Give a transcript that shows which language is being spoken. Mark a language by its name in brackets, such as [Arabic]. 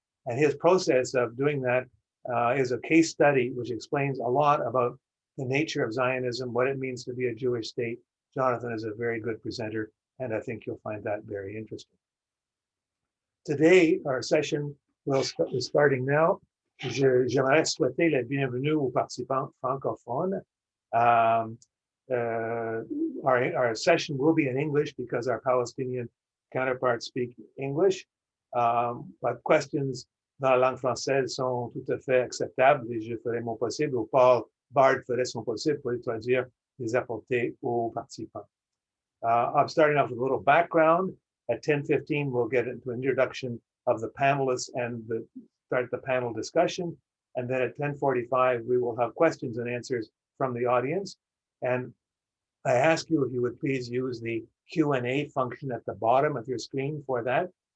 [English] And his process of doing that is a case study which explains a lot about the nature of Zionism, what it means to be a Jewish state. Jonathan is a very good presenter, and I think you'll find that very interesting. Today, our session is starting now. [French] J'aimerais souhaiter la bienvenue aux participants francophones. [English] Our session will be in English because our Palestinian counterparts speak English, but [French] questions dans la langue française sont tout à fait acceptables et je ferai mon possible, ou Paul Bard ferait son possible pour les traduire, les apporter aux participants. [English] I'm starting off with a little background. At 10:15, we'll get into an introduction of the panelists and start the panel discussion. And then at 10:45, we will have questions and answers from the audience. And I ask you if you would please use the Q&A function at the bottom of your screen for that.